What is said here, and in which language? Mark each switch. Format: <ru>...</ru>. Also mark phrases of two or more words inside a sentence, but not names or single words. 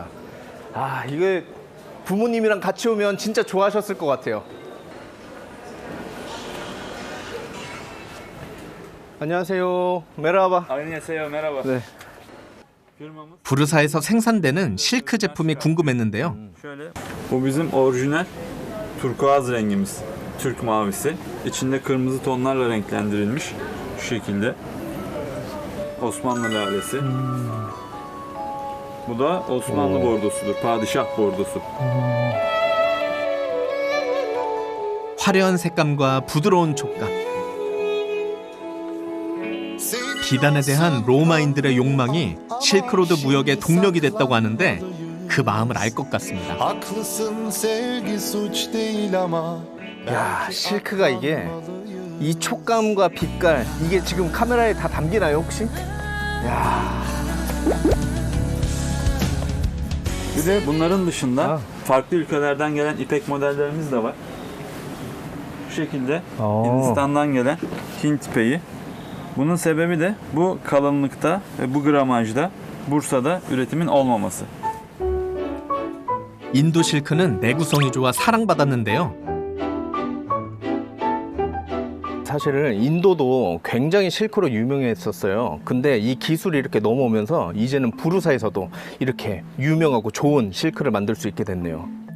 <ko>아, 이게 부모님이랑 같이 오면 진짜 좋아하셨을 것 같아요. 안녕하세요. 메라바. 안녕하세요. merhaba. 네. 부르사에서 생산되는 실크 제품이 궁금했는데요.</ko> <tr>Şöyle, bu bizim orijinal turkuaz rengimiz. Türk mavisi. İçinde kırmızı tonlarla renklendirilmiş. Şu şekilde. Osmanlı lalesi. Bu da Osmanlı bordosudur. Padişah bordosu.</tr> <ko>화려한 색감과 부드러운 촉감. 비단에 대한 로마인들의 욕망이 실크로드 무역의 동력이 됐다고 하는데 그 마음을 알 것 같습니다. 야, 실크가 이게 이 촉감과 빛깔, 이게 지금 카메라에 다 담기나요 혹시? 야.</ko> <tr>Bir de bunların dışında farklı ülkelerden gelen ipek modellerimiz de var. Şu şekilde Hindistan'dan gelen Hint ipeği. Bunun sebebi de bu kalınlıkta ve bu gramajda Bursa'da üretimin olmaması.</tr> <ko>인도 실크는 내구성이 좋아 사랑받았는데요. 사실은 인도도 굉장히 실크로 유명했었어요. 근데 이 기술이 이렇게 넘어오면서 이제는 부르사에서도 이렇게 유명하고 좋은 실크를 만들 수 있게 됐네요.</ko>